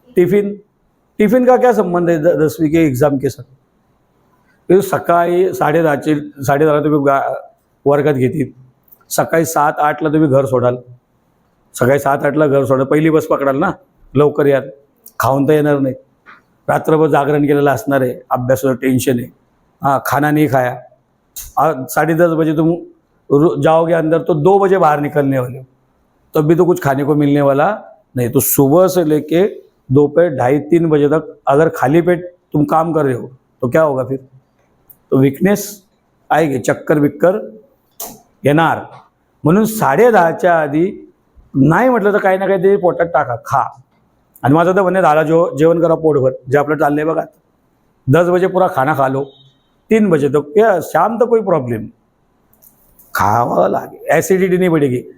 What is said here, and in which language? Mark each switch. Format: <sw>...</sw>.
<hi>Tiffin tiffin का क्या संबंध है 10वीं के एग्ज़ाम के साथ?</hi> <mr>ते सकाळी 10:30ला तुम्ही वर्गात घेतील, सकाळी 7-8ला तुम्ही घर सोडाल, सकाळी 7-8ला घर सोडाल, पहिली बस पकडाल ना, लवकर याल, खाऊन तर येणार नाही, रात्रभर जागरण केलेलं असणार आहे, अभ्यासाचं टेन्शन आहे,</mr> <hi>हाँ खाना नहीं खाया, 10:30 बजे तुम जाओगे अंदर तो 2 बजे बाहर निकलने वाले हो, तब भी तो कुछ खाने को मिलने वाला नहीं। तो सुबह से लेके दोपहर 2:30-3 बजे तक अगर खाली पेट तुम काम कर रहे हो तो क्या होगा फिर? तो वीकनेस आएगी,</hi> <mr>चक्कर बिक्कर येणार। म्हणून 10:30च्या आधी नाही म्हटलं तर काही ना काहीतरी पोटात टाका, खा। आणि माझं तर म्हणणे दादा जेवण करा पोटभर, जे आपलं चाललंय बघा,</mr> <hi>10 बजे पूरा खाना खा लो, 3 बजे तक या शाम तक कोई प्रॉब्लम, खावा लागे, एसिडिटी नहीं बढ़ेगी।</hi>